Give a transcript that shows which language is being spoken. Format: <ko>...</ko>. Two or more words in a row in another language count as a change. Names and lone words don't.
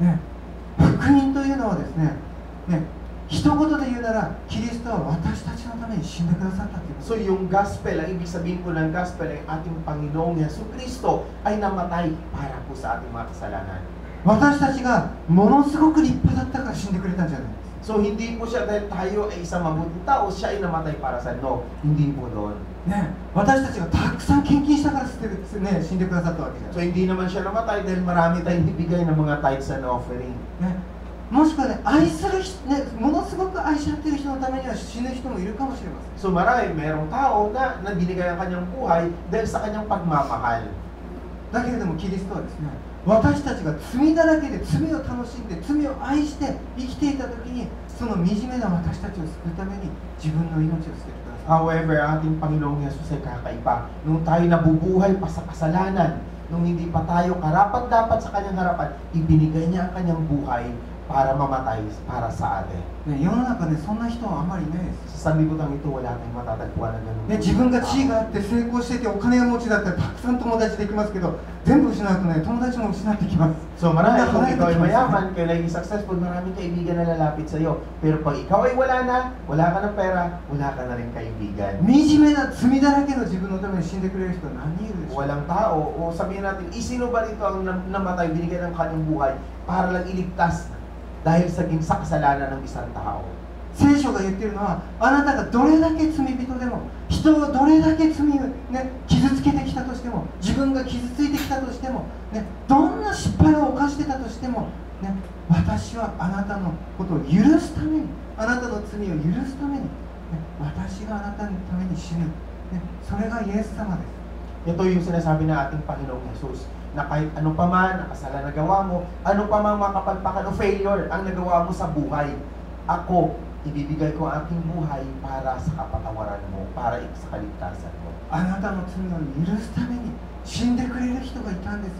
<ja>ね、福音というのはですね、ね、一言で言うなら、キリストは私たちのために死んでくださったということ。</ja> <tl>So yung gospel, ang ibig sabihin po ng gospel ay ating Panginoong Jesucristo ay namatay para po sa ating mga kasalanan.</tl> <ja>私たちがものすごく立派だったから死んでくれたんじゃないです。</ja> <tl>So hindi po siya dahil tayo ay isang mabuting tao, siya ay namatay para sa no. Hindi po doon.</tl> <ja>ね、私たちがたくさん献金したからね、死んでくださったわけじゃない。</ja> <tl>So hindi naman siya namatay dahil marami tayong ibigay ng mga</tl> <en>tithes and offering.</en> <ja>ね、もしくはね、愛する人、ね、ものすごく愛し合ってる人のためには死ぬ人もいるかもしれません。</ja> <tl>So merong tao na binigay ang kanyang buhay dahil sa kanyang pagmamahal.</tl> <ja>だけれどもキリストはですね、私たちが罪だらけで罪を楽しんで罪を愛して生きていた時にその惨めな私たちを救うために自分の命を捨ててください。</ja> <tl>However, ating Panginoong Yesus ay kakaiba. Nung tayo nabubuhay pa sa kasalanan, nung hindi pa tayo karapat-dapat sa kanyang harapan, ibinigay niya ang kanyang buhay para mamatay para sa atin.</tl> <ja>ね、世の中でそんな人はあまりいないです。</ja> <tl>Sa sanlibutan ito, wala tayong matatagpuan na ganun.</tl> <ja>ね、自分が地位があって成功しててお金持ちだったらたくさん友達できますけど全部失うとね友達も失ってきます。</ja> <tl>So marami kung ikaw ay mayaman, kayo naging successful, maraming kaibigan na lalapit sa iyo. Pero pag ikaw ay wala ka ng pera, wala ka na rin kaibigan.</tl> <ja>惨めな罪だらけの自分のために死んでくれる人は何人いるでしょう。</ja> <tl>Walang tao, o sabihin natin, sino ba rito ang namatay, binigay ng kanyang buhay para lang iligtas dahil sa kasalanan ng isang tao?</tl> <ja>聖書が言っているのはあなたがどれだけ罪人でも人をどれだけ罪を、ね、傷つけてきたとしても自分が傷ついてきたとしても、ね、どんな失敗を犯してたとしても、ね、私はあなたのことを許すためにあなたの罪を許すために、ね、私があなたのために死ぬ、ね、それがイエス様です。</ja> <tl>Ito yung sinasabi ng ating Panginoong Jesus, na kahit ano pa man ang kasalanan na nagawa mo, ano pa man makapalpakan o failure ang nagawa mo sa buhay, ako, ibibigay ko ang aking buhay para sa kapatawaran mo, para sa kaligtasan mo.</tl> <ja>あなたの罪を許すために死んでくれる人がいたんですよ。</ja>